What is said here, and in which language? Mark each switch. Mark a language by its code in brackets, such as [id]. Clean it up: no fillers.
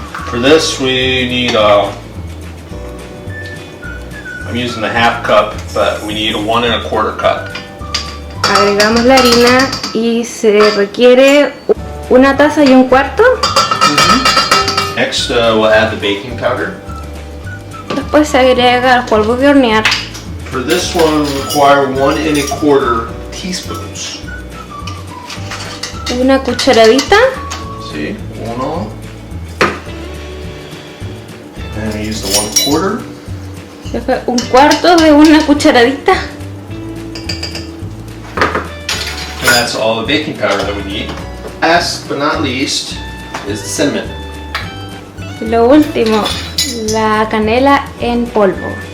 [en] For this we need, I'm using the 1/2 cup, but we need a 1 1/4 cup. [es] Agregamos la harina y se requiere 1 taza y 1/4. [en] Next we'll add the baking powder. [es] Después se agrega el polvo de hornear. [en] For this one we require 1 1/4 teaspoons. [es] Una cucharadita. [en] See, 1. And we use the 1/4. [es] Después 1/4 de una cucharadita. [en] And that's all the baking powder that we need. Last but not least is the cinnamon. [es] Y lo último, la canela en polvo.